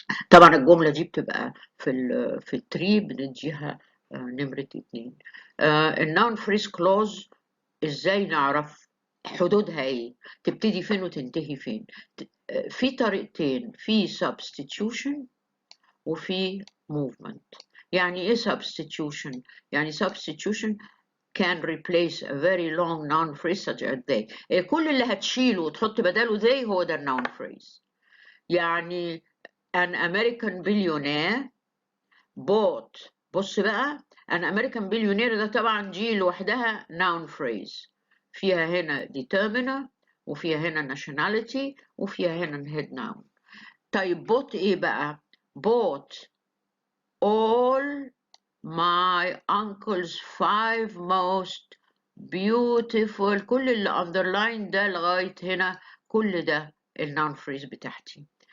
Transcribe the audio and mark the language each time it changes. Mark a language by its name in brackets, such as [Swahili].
[Arabic] طبعا الجملة دي بتبقى في التري بنديها نمرة 2. النون فريز كلوز ازاي نعرف حدودها ايه، تبتدي فين وتنتهي فين؟ في طريقتين، في substitution وفي movement. يعني ايه [English] substitution؟ [Arabic] يعني [English] substitution can replace a very long noun phrase such as they. [Arabic] كل اللي هتشيله وتحط بداله they هو ده [English] noun phrase. يعني an American billionaire bought. [Arabic] بص بقى [English] an American billionaire [Arabic] ده طبعا دي لوحدها [English] noun phrase، [Arabic] فيها هنا determiner وفيها هنا nationality وفيها هنا head noun. طيب [English] bought [Arabic] ايه بقى؟ [English] bought all my uncle's 5 most beautiful. [Arabic] كل اللي underline ده لغاية هنا كل ده النون فريز بتاعتي.